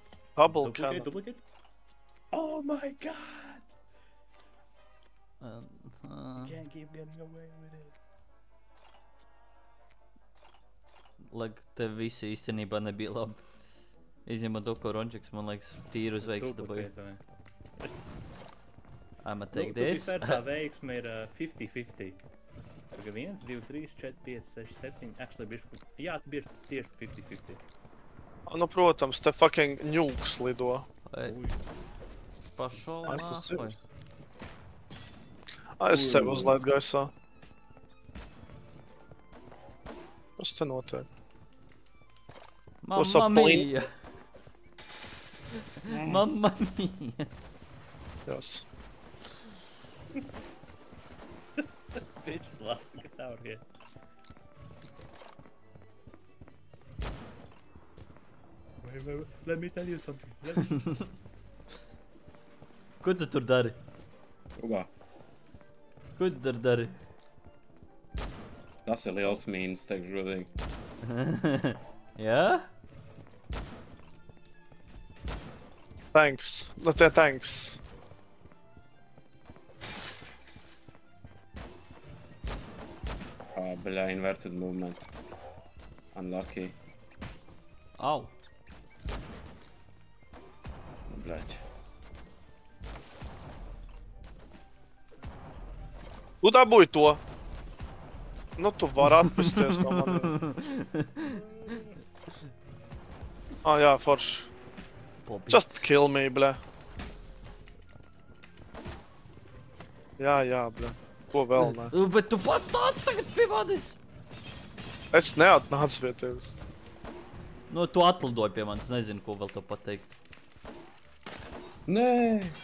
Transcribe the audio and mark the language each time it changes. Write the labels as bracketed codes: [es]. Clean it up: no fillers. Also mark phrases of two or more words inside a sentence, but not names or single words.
[en] Bubble cannon. Duplicate. Oh my god! You can't keep getting away with it. [lv] Lag, tev visi īstenībā nebija labi. Izņemot to, ko Rončiks, man liekas, tīru uz veiksmu dabūja. [en] I'ma take this. [lv] Tā veiksme ir 50-50. Tagad 1, 2, 3, 4, 5, 6, 7. Actually, bišku... Jā, bieži tieši 50-50. Nu, protams, te fucking ņūks lido. Pašol nākoj. Es sevi uzlaidu gaisā. Kas te notiek? [it] Mamma mia! Mamma mia! [en] Yes. Bitch, get out of here. Wait. Let me tell you something. [lv] Ko tu tur dari? Ugā. Ko tu tur dari? Tas ir liels mīnus, teikšu godīgi. Jā? [en] Thanks. [lv] Nu, tie [en] thanks. Bļā, inverted movement. Unlucky. Au. [lv] Bļaķi. Tu dabūji to. Nu, tu vari atpesties no maniem. Jā, forši. [en] Just kill me, [lv] bļā. Jā, bļā. Ko vēl ne? Bet tu pats nāc tagad pie manis! Es neatnācu pie tevis. Nu, tu atlidoji pie manis, nezinu, ko vēl tev pateikt. Nē!